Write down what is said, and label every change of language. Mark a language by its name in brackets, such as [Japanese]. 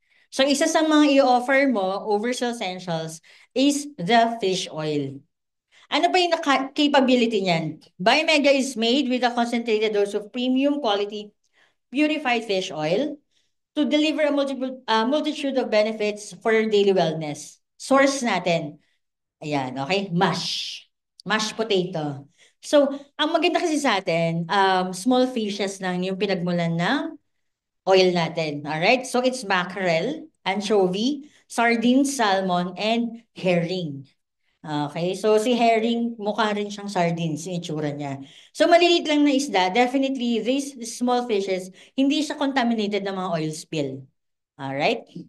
[Filipino] So isa sa mga i-offer mo over sa essentials is the fish oil. Ano ba yung capability niyan? [English] Biomega is made with a concentrated dose of premium quality purified fish oil to deliver a multitude of benefits for your daily wellness. [Filipino] Source natin. Ayan, okay? Mashed potato. So, ang maganda kasi sa atin, small fishes lang yung pinagmulan ng oil natin. [English] Alright? So, it's mackerel, anchovy, sardines, salmon, and herring. [Filipino] Okay, so si herring, mukha rin siyang sardines, yung itsura niya. So maliliit lang na isda, [English] definitely these small fishes, [Filipino] hindi siya contaminated ng mga oil spill. Alright?